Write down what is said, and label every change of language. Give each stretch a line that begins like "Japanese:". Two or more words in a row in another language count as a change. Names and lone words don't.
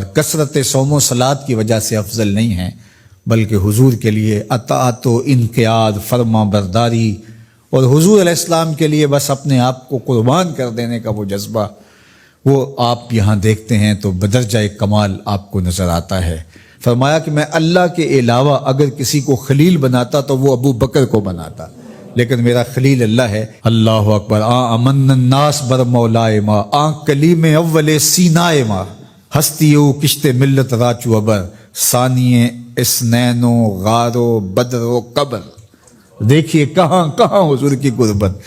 Urdu: کثرت صوم و صلات کی وجہ سے افضل نہیں ہے، بلکہ حضور کے لیے اطاعت و انقیاد، فرما برداری، اور حضور علیہ السلام کے لیے بس اپنے آپ کو قربان کر دینے کا وہ جذبہ، وہ آپ یہاں دیکھتے ہیں تو بدرجہ کمال آپ کو نظر آتا ہے. فرمایا کہ میں اللہ کے علاوہ اگر کسی کو خلیل بناتا تو وہ ابو بکر کو بناتا، لیکن میرا خلیل اللہ ہے.
Arabic: اللہ اکبر.
Persian: امن الناس بر مولائے ما، کلیم اول سینائے ما، ہستیو کشت ملت راچو ابر،
Arabic: ثانیے اسنین
Persian: و غار و بدر و قبر.
Urdu: دیکھیے کہاں کہاں حضور کی قربت.